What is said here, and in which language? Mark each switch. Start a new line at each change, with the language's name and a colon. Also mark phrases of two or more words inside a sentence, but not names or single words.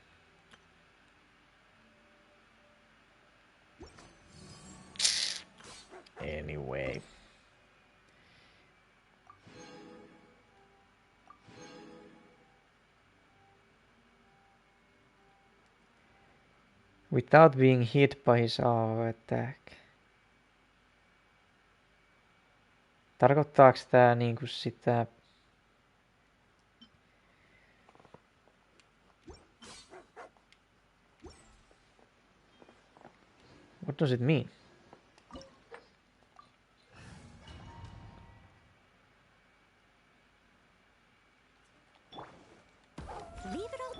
English: Anyway. Without being hit by his AoE attack.
Finnish: Tarkoittaaks tää niinku sitä...
English: What does it mean? Leave it all.